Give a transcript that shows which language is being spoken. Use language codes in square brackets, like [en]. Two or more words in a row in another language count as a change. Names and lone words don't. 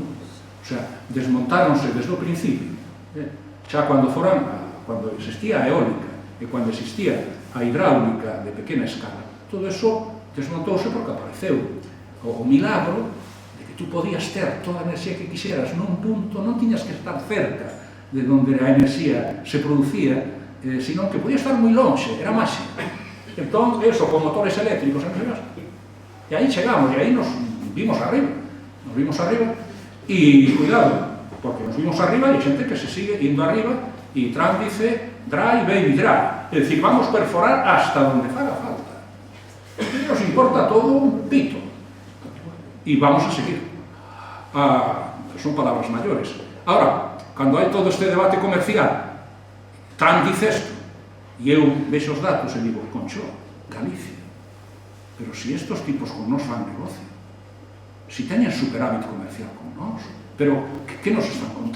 [gl] O sea, desmontáronse desde o principio. Xa cando existía a eólica e cando existía a hidráulica de pequena escala, todo eso desmontouse porque apareceu o milagro de que tú podías ter toda a enerxía que quixeras nun punto, non tiñas que estar cerca de onde a enerxía se producía, senón que podía estar moi lonxe, era máxica. Entón, eso, con motores eléctricos, e aí chegamos, e aí nos vimos arriba, e cuidado, porque nos vimos arriba e hai xente que se sigue indo arriba, e Trump dice [en] dry baby dry, [gl] é dicir, vamos perforar hasta donde faga falta. E nos importa todo un pito. E vamos a seguir. Son palabras maiores. Ahora, cando hai todo este debate comercial, Trump dice isto, e eu vexo os datos e digo, concho, Galicia, pero si estos tipos con nos fan negocio, si teñen superávit comercial con nos, pero que nos están contando?